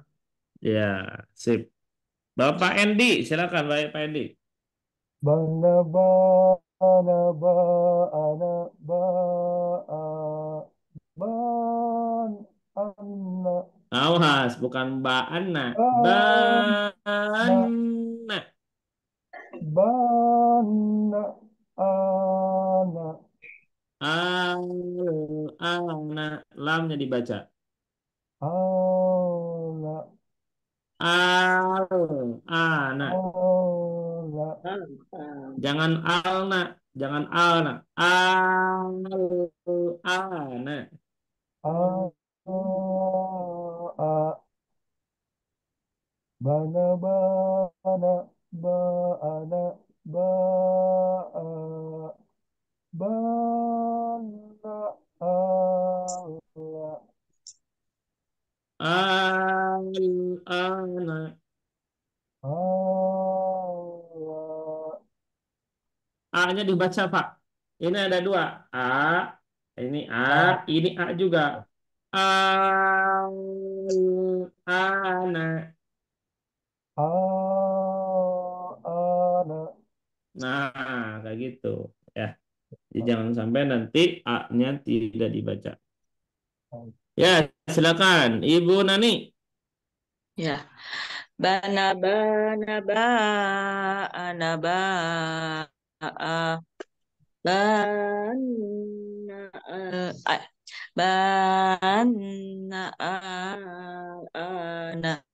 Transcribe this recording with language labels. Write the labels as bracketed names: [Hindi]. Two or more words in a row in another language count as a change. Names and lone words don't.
[Indonesian] Ya, sip. Bapak Endi, silakan Pak Endi. [Arabic] بنا ب أنا ب أنا ب أ بن أنا [Indonesian] Awas, bukan Mbak Anna. [Arabic] بن نا بنا. بنا أنا [Indonesian] Ana. Lamnya dibaca. [Arabic] أنا أنا. أنا [Indonesian] Jangan alna. Jangan alna. [Arabic] أنا. أ أ بنا بنا ب أنا ب أ بنا ألا أنا. ألا [Indonesian] A-nya dibaca, Pak. Ini ada dua. [Arabic] أ. [Indonesian] Ini A. [Arabic] أ [Indonesian] Ini A juga. [Arabic] أنا. أنا [Indonesian] Nah, kayak gitu. Ya. Jadi jangan sampai nanti A-nya tidak dibaca. Ya, silakan. Ibu Nani. Ya. [Arabic] بنا بنا ب أنا ب بنا بنا أنا.